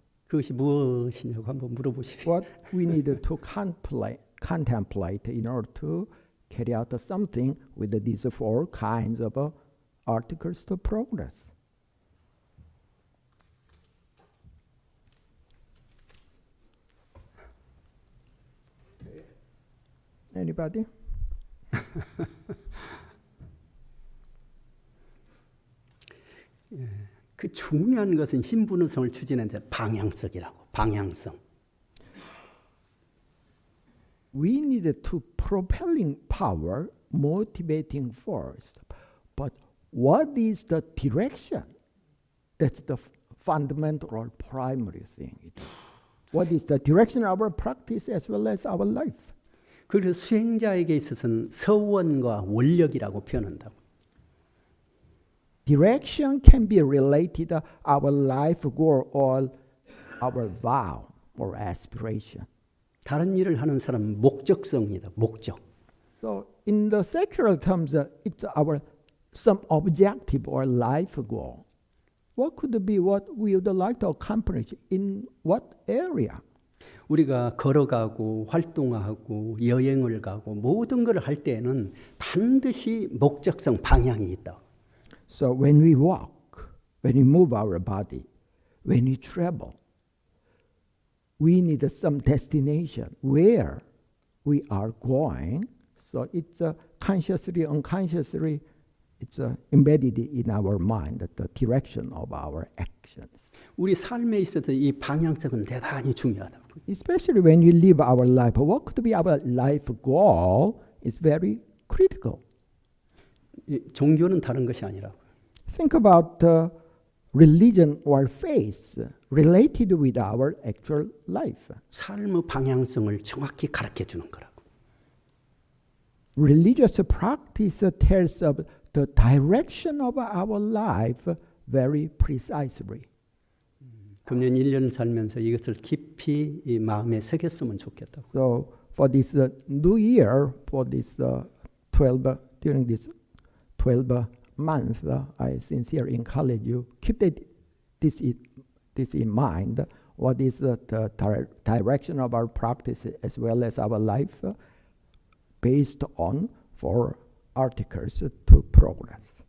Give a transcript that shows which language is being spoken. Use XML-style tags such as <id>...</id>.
<ko>그것이 무엇이냐고 한번 물어보시죠.</ko> <en>What we need to contemplate in order to carry out something with these four kinds of articles to progress. Anybody?</en> <ko>그 중요한 것은 신분의성을 추진하는 데 방향성이라고. 방향성.</ko> <en>We need to propelling power, motivating force. But what is the direction? That's the fundamental or primary thing. What is the direction of our practice as well as our life?</en> <ko>그래서 수행자에게 있어서는 서원과 원력이라고 표현한다고.</ko> <en>Direction can be related to our life goal or our vow or aspiration.</en> <ko>다른 일을 하는 사람은 목적성이다. 목적.</ko> <en>So in the secular terms, it's our some objective or life goal. What could be what we would like to accomplish in what area?</en> <ko>우리가 걸어가고 활동하고 여행을 가고 모든 걸 할 때에는 반드시 목적성 방향이 있다.</ko> <en>So when we walk, when we move our body, when we travel, we need some destination where we are going. So it's consciously, unconsciously, it's embedded in our mind, the direction of our actions.</en> <ko>우리 삶에 있어서 이 방향성은 대단히 중요하다.</ko> <en>Especially when we live our life, what could be our life goal is very critical.</en> <ko>종교는 다른 것이 아니라.</ko> <en>Think about religion or faith related with our actual life.</en> <ko>삶의 방향성을 정확히 가르쳐 주는 거라고.</ko> <en>Religious practice tells of the direction of our life very precisely.</en> <ko>금년 1년 살면서 이것을 깊이 이 마음에 새겼으면 좋겠다고.</ko> <en>So for this new year, for this 12 during this 12 month, I sincerely encourage you keep this in mind. What is the direction of our practice as well as our life, based on 4 articles to progress.</en>